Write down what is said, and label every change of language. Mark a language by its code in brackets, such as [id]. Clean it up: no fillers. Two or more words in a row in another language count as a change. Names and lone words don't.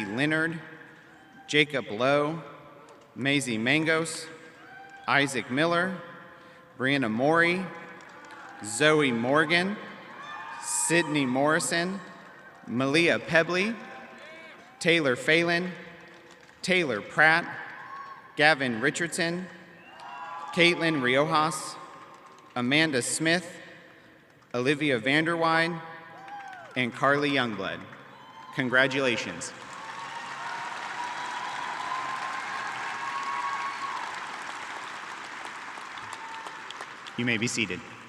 [en] Leonard, Jacob Lowe, Maisie Mangos, Isaac Miller, Brianna Morey, Zoe Morgan, Sydney Morrison, Malia Pebley, Taylor Phelan, Taylor Pratt, Gavin Richardson, Caitlin Riojas, Amanda Smith, Olivia Vanderwide, and Carly Youngblood. Congratulations. You may be seated.